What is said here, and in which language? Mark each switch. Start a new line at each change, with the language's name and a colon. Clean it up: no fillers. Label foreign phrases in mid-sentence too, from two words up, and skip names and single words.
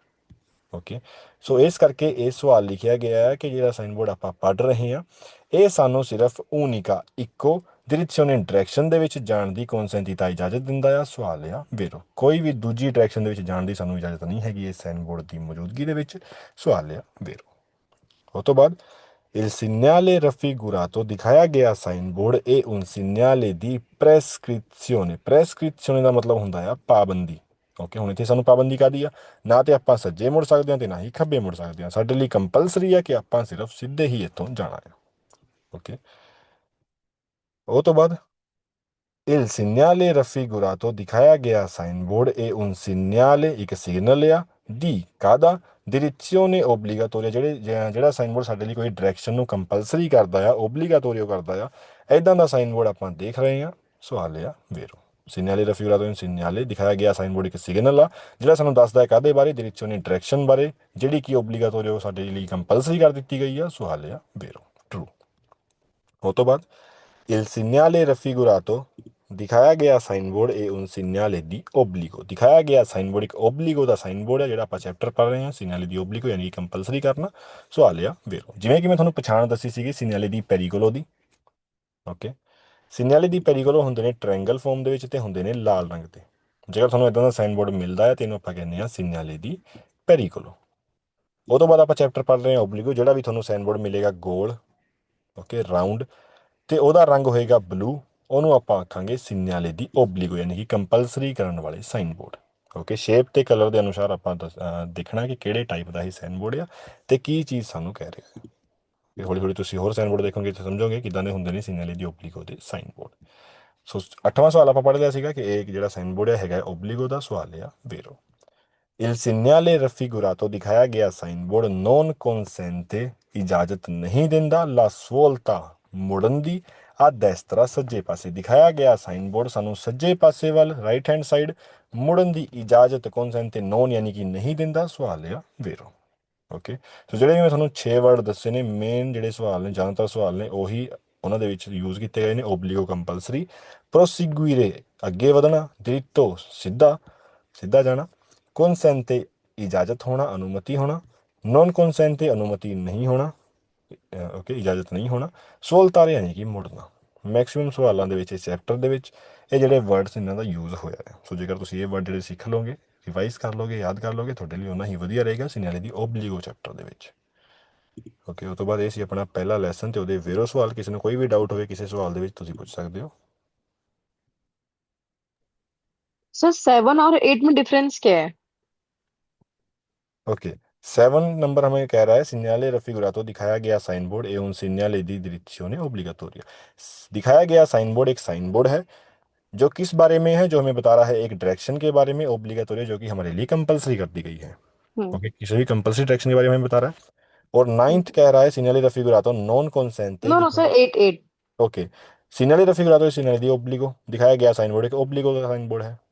English: okay, so
Punjabi: ਇਸ ਕਰਕੇ ਇਹ ਸਵਾਲ ਲਿਖਿਆ ਗਿਆ ਹੈ ਕਿ ਜਿਹੜਾ
English: sign board
Punjabi: ਆਪਾਂ ਪੜ੍ਹ ਰਹੇ ਹਾਂ, ਇਹ ਸਾਨੂੰ ਸਿਰਫ ਉਨਿਕਾ ਇੱਕੋ ਡਿਰੈzione ਡਾਇਰੈਕਸ਼ਨ ਦੇ ਵਿੱਚ ਜਾਣ ਦੀ consentita ਇਜਾਜ਼ਤ ਦਿੰਦਾ ਆ, ਸਵਾਲ ਆ ਵੈਰੋ। ਕੋਈ ਵੀ ਦੂਜੀ ਡਾਇਰੈਕਸ਼ਨ ਦੇ ਵਿੱਚ ਜਾਣ ਦੀ ਸਾਨੂੰ ਇਜਾਜ਼ਤ ਨਹੀਂ ਹੈਗੀ ਇਸ
English: sign board
Punjabi: ਦੀ ਮੌਜੂਦਗੀ ਦੇ ਵਿੱਚ, ਸਵਾਲ ਆ ਵੈਰੋ। ਉਹ ਤੋਂ ਬਾਅਦ
Italian: il segnale raffigurato
Punjabi: ਦਿਖਾਇਆ ਗਿਆ
English: sign board
Punjabi: ਇਹ
Italian: un segnale di prescrizione।
Punjabi: prescrizione ਦਾ ਮਤਲਬ ਹੁੰਦਾ ਆ ਪਾਬੰਦੀ। ਓਕੇ, ਹੁਣ ਇੱਥੇ ਸਾਨੂੰ ਪਾਬੰਦੀ ਕਾਹਦੀ ਆ? ਨਾ ਤੇ ਆਪਾਂ ਸੱਜੇ ਮੁੜ ਸਕਦੇ ਹਾਂ ਤੇ ਨਾ ਹੀ ਖੱਬੇ ਮੁੜ ਸਕਦੇ ਹਾਂ, ਸਾਡੇ ਲਈ ਕੰਪਲਸਰੀ ਆ ਕਿ ਆਪਾਂ ਸਿਰਫ ਸਿੱਧੇ ਹੀ ਇੱਥੋਂ ਜਾਣਾ ਹੈ। ਓਕੇ, ਉਹ ਤੋਂ ਬਾਅਦ
Italian: il segnale raffigurato
Punjabi: ਦਿਖਾਇਆ ਗਿਆ
English: sign board
Punjabi: ਇਹ
Italian: un segnale
Punjabi: ਇੱਕ ਸਿਗਨਲ ਆ ਦੀ ਕਾਹਦਾ?
Italian: direzione obbligatoria.
Punjabi: ਜਿਹੜਾ
English: sign board
Punjabi: ਸਾਡੇ ਲਈ ਕੋਈ ਡਾਇਰੈਕਸ਼ਨ ਨੂੰ ਕੰਪਲਸਰੀ ਕਰਦਾ ਆ, ਓਬਲੀਗਾਟੋਰੀਓ ਕਰਦਾ ਆ, ਐਦਾਂ ਦਾ
English: sign board
Punjabi: ਆਪਾਂ ਦੇਖ ਰਹੇ ਹਾਂ, ਸਵਾਲ ਆ ਵੈਰੋ।
Italian: segnale raffigurato in segnale
Punjabi: ਦਿਖਾਇਆ ਗਿਆ
English: sign board
Punjabi: ਇੱਕ ਸਿਗਨਲ ਆ ਜਿਹੜਾ ਸਾਨੂੰ ਦੱਸਦਾ ਹੈ ਕਾਹਦੇ ਬਾਰੇ? ਡਿਰੈzione ਡਾਇਰੈਕਸ਼ਨ ਬਾਰੇ, ਜਿਹੜੀ ਕਿ ਓਬਲੀਗਾਟੋਰੀਓ ਸਾਡੇ ਲਈ ਕੰਪਲਸਰੀ ਕਰ ਦਿੱਤੀ ਗਈ ਆ, ਸਵਾਲ ਆ ਵੈਰੋ, ਟਰੂ। ਉਹ ਤੋਂ ਬਾਅਦ
Italian: il segnale raffigurato
Punjabi: ਦਿਖਾਇਆ ਗਿਆ
English: sign board
Punjabi: ਇਹ
Italian: un segnale di obbligo।
Punjabi: ਦਿਖਾਇਆ ਗਿਆ
English: sign board
Punjabi: ਇੱਕ ਓਬਲੀਗੋ ਦਾ
English: sign board
Punjabi: ਹੈ, ਜਿਹੜਾ ਆਪਾਂ ਚੈਪਟਰ ਪੜ੍ਹ ਰਹੇ ਹਾਂ,
Italian: segnale di obbligo
Punjabi: ਯਾਨੀ ਕੰਪਲਸਰੀ ਕਰਨਾ, ਸਵਾਲ ਆ ਵੈਰੋ। ਜਿਵੇਂ ਕਿ ਮੈਂ ਤੁਹਾਨੂੰ ਪਛਾਣ ਦੱਸੀ ਸੀਗੀ
Italian: segnale di pericolo
Punjabi: ਦੀ। ਓਕੇ,
Italian: segnale di pericolo
Punjabi: ਹੁੰਦੇ ਨੇ
English: triangle form
Punjabi: ਦੇ ਵਿੱਚ ਤੇ ਹੁੰਦੇ ਨੇ ਲਾਲ ਰੰਗ ਦੇ। ਜੇਕਰ ਤੁਹਾਨੂੰ ਇਦਾਂ ਦਾ
English: sign board
Punjabi: ਮਿਲਦਾ ਹੈ ਤੇ ਇਹਨੂੰ ਆਪਾਂ ਕਹਿੰਦੇ ਹਾਂ
Italian: segnale di pericolo।
Punjabi: ਉਹ ਤੋਂ ਬਾਅਦ ਆਪਾਂ ਚੈਪਟਰ ਪੜ੍ਹ ਰਹੇ ਹਾਂ ਓਬਲੀਗੋ, ਜਿਹੜਾ ਵੀ ਤੁਹਾਨੂੰ
English: sign board
Punjabi: ਮਿਲੇਗਾ ਗੋਲ, ਓਕੇ, ਰਾਊਂਡ, ਤੇ ਉਹਦਾ ਰੰਗ ਹੋਏਗਾ ਬਲੂ, ਉਹਨੂੰ ਆਪਾਂ ਆਖਾਂਗੇ
Italian: segnale di obbligo
Punjabi: ਯਾਨੀ ਕਿ ਕੰਪਲਸਰੀ ਕਰਨ ਵਾਲੇ
English: sign board.
Punjabi: ਓਕੇ, ਸ਼ੇਪ ਤੇ ਕਲਰ ਦੇ ਅਨੁਸਾਰ ਆਪਾਂ ਦੇਖਣਾ ਕਿ ਕਿਹੜੇ ਟਾਈਪ ਦਾ ਹੀ
English: sign board
Punjabi: ਆ ਤੇ ਕੀ ਚੀਜ਼ ਸਾਨੂੰ ਕਹਿ ਰਿਹਾ ਹੈ। ਕਿ ਹੌਲੀ ਹੌਲੀ ਤੁਸੀਂ ਹੋਰ
English: sign board
Punjabi: ਦੇਖੋਗੇ ਤਾਂ ਸਮਝੋਗੇ ਕਿੱਦਾਂ ਦੇ ਹੁੰਦੇ ਨੇ
Italian: segnale di obbligo
Punjabi: ਦੇ
English: sign board.
Punjabi: ਸੋ 8ਵਾਂ ਸਵਾਲ ਆਪਾਂ ਪੜ੍ਹ ਲਿਆ ਸੀਗਾ ਕਿ ਇਹ ਜਿਹੜਾ
English: sign board
Punjabi: ਹੈਗਾ ਓਬਲੀਗੋ ਦਾ ਸਵਾਲ ਆ ਵੇਰੋ।
Italian: Il segnale raffigurato
Punjabi: ਦਿਖਾਇਆ ਗਿਆ
English: sign board
Italian: non consente
Punjabi: ਇਜਾਜ਼ਤ ਨਹੀਂ ਦਿੰਦਾ
Italian: la svolta
Punjabi: ਮੁੜਨ ਦੀ
Italian: a destra
Punjabi: ਸੱਜੇ ਪਾਸੇ। ਦਿਖਾਇਆ ਗਿਆ
English: sign board
Punjabi: ਸਾਨੂੰ ਸੱਜੇ ਪਾਸੇ ਵੱਲ
English: right hand side
Punjabi: ਮੁੜਨ ਦੀ ਇਜਾਜ਼ਤ
Italian: consente non
Punjabi: ਯਾਨੀ ਕਿ ਨਹੀਂ ਦਿੰਦਾ। ਸਵਾਲ ਆ ਵੇਰੋ।
English: okay, so
Punjabi: ਜਿਹੜੇ ਵੀ ਮੈਂ ਤੁਹਾਨੂੰ 6 ਵਰਡ ਦੱਸੇ ਨੇ ਮੇਨ ਜਿਹੜੇ ਸਵਾਲ ਨੇ ਜ਼ਿਆਦਾਤਰ ਸਵਾਲ ਨੇ ਉਹੀ ਉਹਨਾਂ ਦੇ ਵਿੱਚ ਯੂਜ਼ ਕੀਤੇ ਗਏ ਨੇ। ਓਬਲੀਗੋ ਕੰਪਲਸਰੀ, ਪ੍ਰੋਸੀਗੂਇਰੇ ਅੱਗੇ ਵਧਣਾ, ਡਿritto ਸਿੱਧਾ ਸਿੱਧਾ ਜਾਣਾ, ਕੌਨਸੈਂਟੇ ਇਜਾਜ਼ਤ ਹੋਣਾ ਅਨੁਮਤੀ ਹੋਣਾ,
Italian: non consente
Punjabi: ਅਨੁਮਤੀ ਨਹੀਂ ਹੋਣਾ, ਓਕੇ ਇਜਾਜ਼ਤ ਨਹੀਂ ਹੋਣਾ, ਸੋਲਤਾਰੇ ਯਾਨੀ ਕਿ ਮੁੜਨਾ। ਮੈਕਸਿਮਮ ਸਵਾਲਾਂ ਦੇ ਵਿੱਚ ਇਸ ਚੈਪਟਰ ਦੇ ਵਿੱਚ ਇਹ ਜਿਹੜੇ ਵਰਡਸ ਇਹਨਾਂ ਦਾ ਯੂਜ਼ ਹੋਇਆ ਹੈ। ਸੋ ਜੇਕਰ ਤੁਸੀਂ ਇਹ ਵਰਡ ਜਿਹੜੇ ਸਿੱਖ ਲਓਗੇ, ਰਿਵਾਈਜ਼ ਕਰ ਲਓਗੇ, ਯਾਦ ਕਰ ਲਓਗੇ, ਤੁਹਾਡੇ ਲਈ ਉਹਨਾਂ ਹੀ ਵਧੀਆ ਰਹੇਗਾ
Italian: segnale di obbligo
Punjabi: ਚੈਪਟਰ ਦੇ ਵਿੱਚ। ਓਕੇ, ਉਸ ਤੋਂ ਬਾਅਦ ਇਹ ਸੀ ਆਪਣਾ ਪਹਿਲਾ ਲੈਸਨ ਤੇ ਉਹਦੇ ਵੇਰੋ ਸਵਾਲ। ਕਿਸੇ ਨੂੰ ਕੋਈ ਵੀ ਡਾਊਟ ਹੋਵੇ ਕਿਸੇ ਸਵਾਲ ਦੇ ਵਿੱਚ ਤੁਸੀਂ ਪੁੱਛ ਸਕਦੇ ਹੋ।
Hindi: सर 7 और 8 में डिफरेंस क्या है? ओके, 7 नंबर हमें कह रहा है
Italian: segnale raffigurato
Hindi: दिखाया गया
English: sign board
Hindi: एवं
Italian: segnale di direzione obbligatoria.
Hindi: दिखाया गया
English: sign board
Hindi: एक
English: sign board
Hindi: है जो किस बारे में है, जो हमें बता रहा है एक डायरेक्शन के बारे में, ओब्लिगाटोरिया जो कि हमारे लिए कंपलसरी कर दी गई है। ओके, किसी भी कंपलसरी डायरेक्शन के बारे में हमें बता रहा है। और 9th कह रहा है
Italian: segnale raffigurato non consente.
English: no no sir 8 8.
Hindi: ओके,
Italian: segnale raffigurato segnale di obbligo
Hindi: दिखाया गया
English: sign board
Hindi: एक ओब्लिगो का
English: sign board
Hindi: है